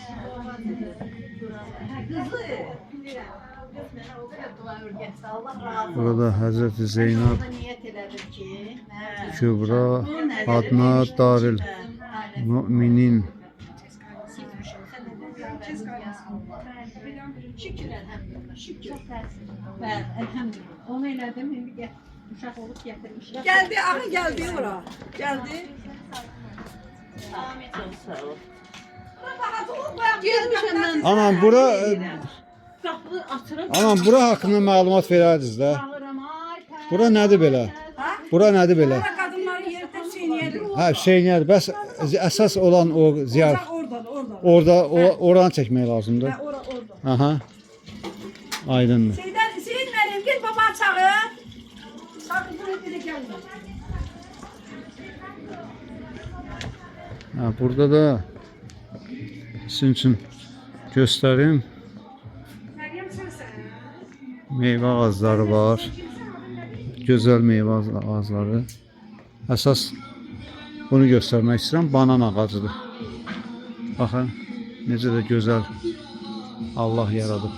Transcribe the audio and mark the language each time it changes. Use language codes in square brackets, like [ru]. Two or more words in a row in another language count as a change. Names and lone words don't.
[tr] Burada Hazreti Zeynep Kübra adına Darül Müminin. Şükür elhamdülillah. Şükür. Ben elhamdülillah. [az] Onu elədim, indi uşaq olub gətirmişlər. [tr] Geldi, aha geldi ora. Geldi. [az] Anam bura Qapını açırım. Anam bura haqqında məlumat verərdiniz də. Bura nədir belə? Bura nədir belə? [tr] Kadınların yeri de Hüseyniye'dir. [az] Hə, Hüseyniyədir. Bəs əsas olan o ziyarət Oradan. oranı çəkmək lazımdır. Ha, oradan. Aha. Aydındır. [tr] Seyit Meryem gel baba çağır. Sakın buraya bile gelme. [az] Ha, burada da sizin üçün göstərim. [tr] Meryem sensin. [az] Meyvə ağacları var. Gözəl meyvə ağacları. Əsas bunu göstərmək istəyirəm. Banan ağacıdır. Baxın, necə də gözəl Allah yaradıb.